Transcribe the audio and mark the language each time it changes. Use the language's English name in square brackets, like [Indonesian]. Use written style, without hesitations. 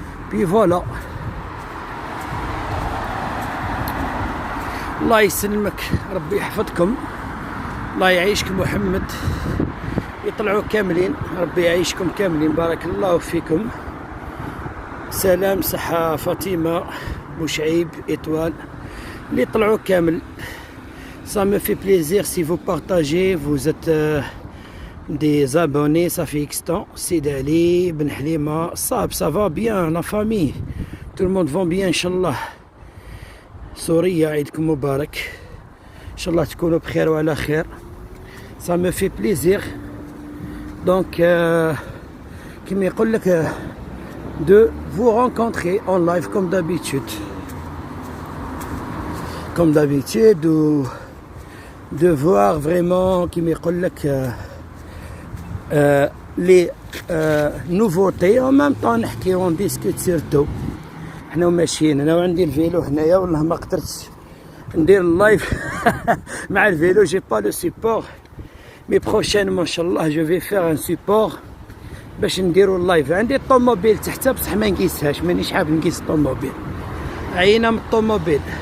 [Arabic] بي فوالا، الله يسلمك، ربي يحفظكم، الله يعيشكم محمد، يطلعوا كاملين، ربي يعيشكم كاملين، بارك الله فيكم. سلام صحة فاطمة بوشعيب إتوال اللي طلعوا كامل. [French] Ça me fait plaisir si vous partagez, vous êtes des abonnés, ça fait X temps. Sid Ali, Ben Halima, ça va bien, la famille, tout le monde va bien Inch'Allah. [Arabic] سوريا عيدكم مبارك، إن شاء الله تكونوا بخير وعلى خير. [French] Ça me fait plaisir. Donc [Arabic] كما يقول لك [French] de vous rencontrer en live comme d'habitude, ou de voir vraiment كما يقول لك les nouveautés en même temps. [Arabic] نحكي [French] on discute surtout. [Arabic] حنا وماشيين، انا وعندي الفيلو هنايا، والله ما قدرت ندير اللايف مع الفيلو، [French] جي با لو سيبور، مي بروشينمون [Arabic] ان شاء الله [French] جو في فير ان سيبور [Arabic] باش نديرو اللايف. عندي الطوموبيل تحت بصح ما نقيسهاش، مانيش حاب نقيس الطوموبيل، عينا من الطوموبيل.